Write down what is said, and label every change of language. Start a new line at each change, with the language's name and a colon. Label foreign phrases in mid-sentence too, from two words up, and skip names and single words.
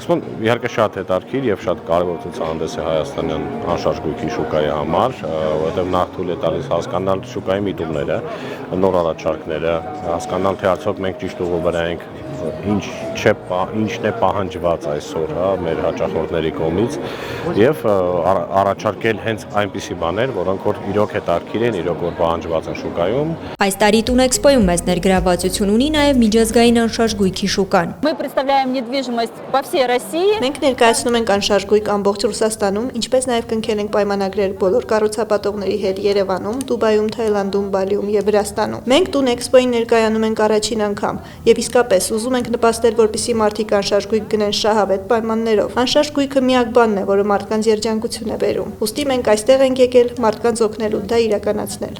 Armenian: Էքսպոն իհարկե շատ հետաքրքիր եւ շատ կարեւոր ցուցահանդես է հայաստանյան անշարժ գույքի շուկայի համար, որովհետեւ նախ թույլ է տալիս հասկանալ շուկայի միտումները, նոր առաջարկները, հասկանալ թե արդյոք մենք ճիշտ ուղու վրա ենք, ինչն է պահանջված այսօր մեր հաճախորդների կողմից եւ առաջարկել հենց այնպիսի բաներ, որոնք որ իրոք հետաքրքիր են, իրոք որ պահանջված են շուկայում։ Այս տարի Տուն Էքսպոյում մեծ ներգրավվածություն ունի նաև միջազգային անշարժ գույքի շուկան։
Russian: Мы представляем недвижимость по всей России։
Armenian: Մենք ներկայացնում ենք անշարժ գույք ամբողջ Ռուսաստանում, ինչպես նաև կնքել ենք պայմանագրեր բոլոր կառուցապատողների հետ Երևանում, Դուբայում, Թայլանդում, Բալիում եւ Վրաստանում։ Մենք Տուն Էքսպոյին ներկայանում ենք առաջին անգամ եւ իսկապես ուզում ենք նպաստել, որպեսզի մարդիկ անշարժ գույք գնեն շահավետ պայմաններով։ Անշարժ գույքը միակ բանն է, որը մարդկանց երջանկություն է բերում։ Ուստի մենք այստեղ ենք եկել մարդկանց օգնելու դա իրականացնել։